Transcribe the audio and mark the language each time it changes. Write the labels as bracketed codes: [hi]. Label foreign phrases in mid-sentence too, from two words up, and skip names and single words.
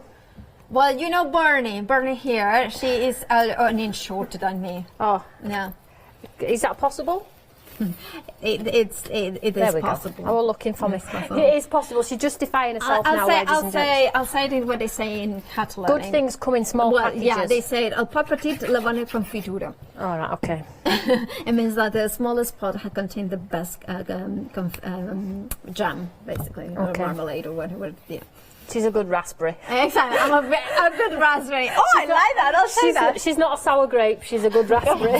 [en] Well, you know Bernie here, she is an inch shorter than me. Oh. Yeah. Is that possible? It is possible. I was looking for me. It is possible. She's justifying herself now, ladies and gents. I'll say it what they say in Catalan. Good things come in small packages. Yeah, they say [ca] el pot petit la bona confitura. [en] All right, okay. It means that the smallest pot contains the best jam, basically, or marmalade or whatever. Yeah. She's a good raspberry. Exactly, I'm a good raspberry. Oh, I like that. I'll say that. She's not a sour grape. She's a good raspberry.